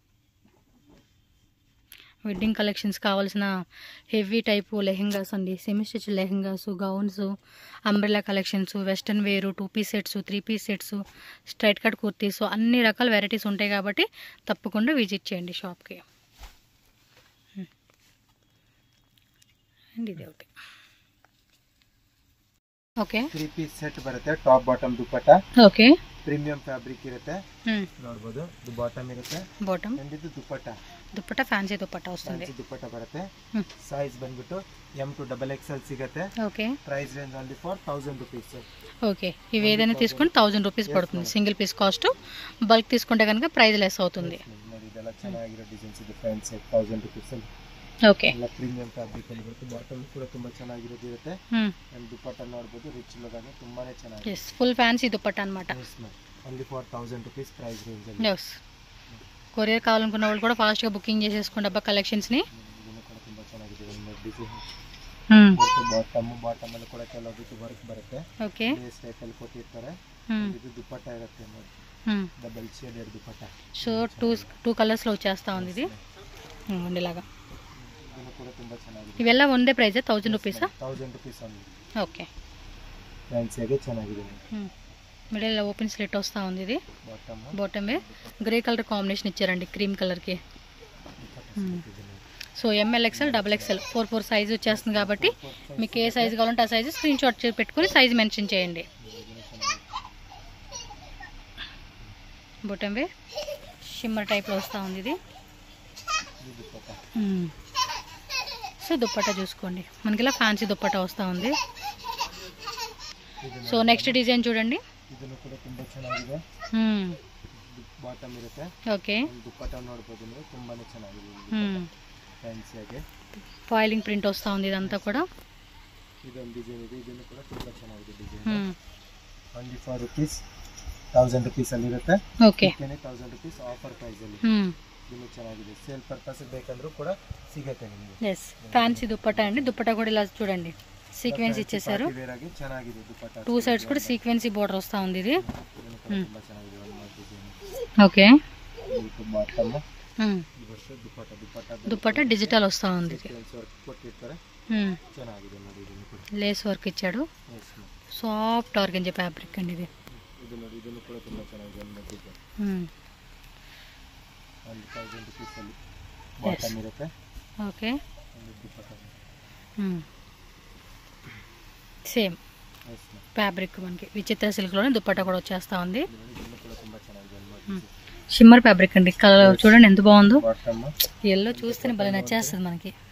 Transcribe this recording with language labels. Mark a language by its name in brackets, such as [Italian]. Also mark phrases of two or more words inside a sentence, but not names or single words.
[Telugu] వెడ్డింగ్ కలెక్షన్స్ కావాల్సిన హెవీ టైపు లెహెంగాస్ అండి సెమీ స్టిచ్ లెహెంగాస్ గౌన్స్ అంబ్రెలా కలెక్షన్స్ వెస్టర్న్ వేరు 2 పీస్ సెట్స్ 3 పీస్ సెట్స్ స్ట్రైట్ కట్ కుర్తీస్ అన్ని రకాల వెరైటీస్ ఉంటాయి కాబట్టి తప్పకుండా విజిట్ చేయండి షాప్కి అండ్ ఇది ఒకటి ఓకే [Kannada] 3 [English] piece set [Kannada] ಬರುತ್ತೆ [English] top bottom [Kannada] ದುಪ್ಪಟ್ಟ [Telugu] ఓకే [English] premium fabric [Kannada] ಇರುತ್ತೆ ನೋಡಬಹುದು ಇದು ಬಾಟಮ್ ಇರುತ್ತೆ ಬಾಟಮ್ ಅಂಡ್ ಇದು [Telugu] దుప్పట్ట ఫ్యాన్సీ దుప్పట్ట వస్తుంది [Kannada] ದುಪ್ಪಟ್ಟ ಬರುತ್ತೆ ಸೈಜ್ ಬಂದ್ಬಿಟ್ಟು [English] M to XXL [Kannada] ಸಿಗುತ್ತೆ [Telugu] ఓకే [English] price range only for 1000 rupees [Telugu] ఓకే ఇవి ఏదైనా తీసుకుంటే 1000 రూపీస్ పడుతుంది [English] single piece cost [Telugu] బల్క్ తీసుకుంటే కనుక [English] price less [Telugu] అవుతుంది [Kannada] ಇದೆಲ್ಲ ಚೆನ್ನಾಗಿರೋ ಡಿಸೈನ್ಸ್ ಇದೆ ಫ್ಯಾನ್ಸಿ 1000 rupees [Telugu] ఓకే [Kannada] ಎಲ್ಲ [English] premium fabric [Kannada] ಅಲ್ಲಿ ಬರುತ್ತೆ ಬಾಟಮ್ ಕೂಡ ತುಂಬಾ ಚೆನ್ನಾಗಿರೋದು ಇರುತ್ತೆ ಅಂಡ್ ದುಪ್ಪಟ್ಟ ನೋಡಬಹುದು [English] rich look [Kannada] ಆಗಿ ತುಂಬಾನೇ ಚೆನ್ನಾಗಿದೆ [English] yes full fancy [Telugu] ದುಪ್ಪಟ್ಟ ಅన్నమాట [English] only for 1000 rupees price range ಅಲ್ಲಿ [Telugu] ఎస్ కొరియర్ కావాలనుకున్న వాళ్ళు కూడా ఫాస్ట్ గా బుకింగ్ చేసేసుకోండి అబ్బా కలెక్షన్స్ ని [Kannada] ಇದನ್ನು ಕೂಡ ತುಂಬಾ ಚೆನ್ನಾಗಿದೆ ಒಂದು ಡಿಸೈನ್ ಬಾಟಮ್ ಅಲ್ಲಿ ಕೂಡ ಕೆಲವೊಂದು ವರ್ಕ್ ಬರುತ್ತೆ ಓಕೆ [English] base type [Kannada] ಅಲ್ಲಿ ಕೊಟ್ಟಿರ್ತಾರೆ ಇದು ದುಪ್ಪಟ್ಟ ಇರುತ್ತೆ ನೋಡಿ [English] double shaded [Kannada] ದುಪ್ಪಟ್ಟ [English] so two colours [Telugu] లో వచ్చేస్తా ఉంది ఇది ఉండేలాగా [Kannada] ಇದನ್ನು ಕೂಡ ತುಂಬಾ ಚೆನ್ನಾಗಿದೆ ఇవెಲ್ಲ ಒಂದೇ ప్రైస్ 1000 రూపీస్ [English] 1000 rupees ಓನ್ಲಿ [Telugu] ఓకే [Kannada] ಫ್ಯಾನ್ಸಿ ಆಗಿ ಚೆನ್ನಾಗಿದೆ [English] middle open slit [Telugu] వస్తూ ఉంది ఇది [English] bottom grey colour combination [Telugu] ఇచ్చారండి క్రీమ్ కలర్కి [English] so ML XL XXL [Telugu] 4 సైజ్ వచ్చేస్తుంది కాబట్టి మీకు ఏ సైజు కావాలంటే ఆ సైజు [English] screenshot [Telugu] పెట్టుకుని [English] size mention [Telugu] చేయండి [English] bottom shimmer [Telugu] టైప్లో వస్తూ ఉంది ఇది సో దుప్పట్టా చూసుకోండి మనకి ఇలా ఫ్యాన్సీ దుప్పట్టా వస్తూ ఉంది [English] so next design [Telugu] చూడండి [Kannada] ಇದನ್ನು ಕೂಡ ತುಂಬಾ ಚೆನ್ನಾಗಿದೆ ಬಾಟಮ್ ಇರುತ್ತೆ ಓಕೆ ದುಪ್ಪಟ್ಟ ನೋಡಬಹುದು ನೀವು ತುಂಬಾನೇ ಚೆನ್ನಾಗಿದೆ ಫ್ಯಾನ್ಸಿ ಆಗಿ [English] foiling print [Telugu] వస్తా ఉంది ఇదంతా కూడ [Kannada] ಇದೊಂದು ಡಿಸೈನ್ ಇದೆ ಇದನ್ನು ಕೂಡ ತುಂಬಾ ಚೆನ್ನಾಗಿದೆ ಡಿಸೈನ್ [English] only for rupees 1000 rupees [Kannada] ಅಲ್ಲಿ ಇರುತ್ತೆ ಓಕೆ 1000 rupees [English] offer price [Kannada] ಅಲ್ಲಿ ಇದು ಚೆನ್ನಾಗಿದೆ [English] sale purpose [Kannada] ಬೇಕಂದ್ರೂ ಕೂಡ ಸಿಗುತ್ತೆ ನಿಮಗೆ [English] yes fancy [Telugu] ದುಪ್ಪಟ್ಟ అండి దుప్పట్ట కూడా ఇలా చూడండి సీక్వెన్స్ ఇచ్చేసారు [English] two sides [Telugu] కూడా [English] sequency border [Telugu] వస్తా ఉంది ఇది ఓకే దుప్పట్ట డిజిటల్ వస్తా ఉంది [Kannada] ಚೆನ್ನಾಗಿದೆ ನೋಡಿ. ಇದನ್ನು ಕೂಡ [English] lace work [Telugu] ఇచ్చాడు. [English] soft organza fabric [Telugu] అండి ఇది. [Kannada] ಇದು ನೋಡಿ, ಇದನ್ನು ಕೂಡ ತುಂಬಾ ಚೆನ್ನಾಗಿದೆ ಮಧ್ಯಕ್ಕೆ. 1000 rupees ಅಲ್ಲಿ ಬಾಟಮ್ ಇರುತ್ತೆ. [Telugu] ఓకే. [English] same fabric [Telugu] మనకి విచిత్ర సిల్క్లోనే దుప్పట్టా కూడా వచ్చేస్తా ఉంది. [English] shimmer fabric [Telugu] అండి. కలర్ చూడండి ఎంత బాగుందో. ఎల్లో చూస్తేనే భలే నచ్చేస్తుంది మనకి.